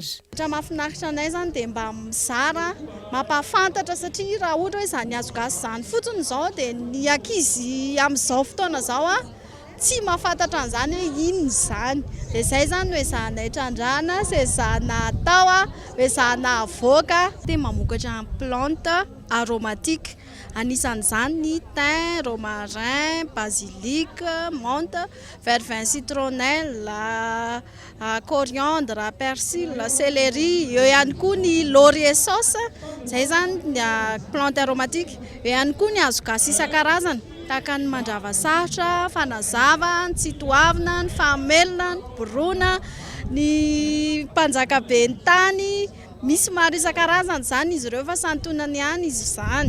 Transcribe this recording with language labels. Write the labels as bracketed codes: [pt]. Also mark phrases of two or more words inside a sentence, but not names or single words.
[mg] Raha mahafinaritra anay zany dia mba mizara mampahafantatra satria raha ohatra hoe izany hazo gasy izany fotsiny izao dia ny ankizy amin'izao fotoana izao tsy mahafantatra an'izany hoe inona izany. Dia izay zany hoe zahanay trandrana, sy zahana atao, hoe zahana avoaka. Dia mamokatra [fr] plante aromatique. [mg] Anisan'izany ny [fr] thym, romarin, basilic, menthe, verveine citronnelle, coriandre, persil, céleri, [mg] eo ihany koa ny [fr] laurier sauce. [mg] Izay zany ny [fr] plante aromatique. [mg] Eo ihany koa ny hazo gasy isan-karazany. Tahaka ny mandravasatra, fanazava, ny tsitoavina, ny fahamelona, ny borona, ny mpanjakabe ny tany, misy maro isan-karazany zany izy ireo fa santonany ihany izy izany.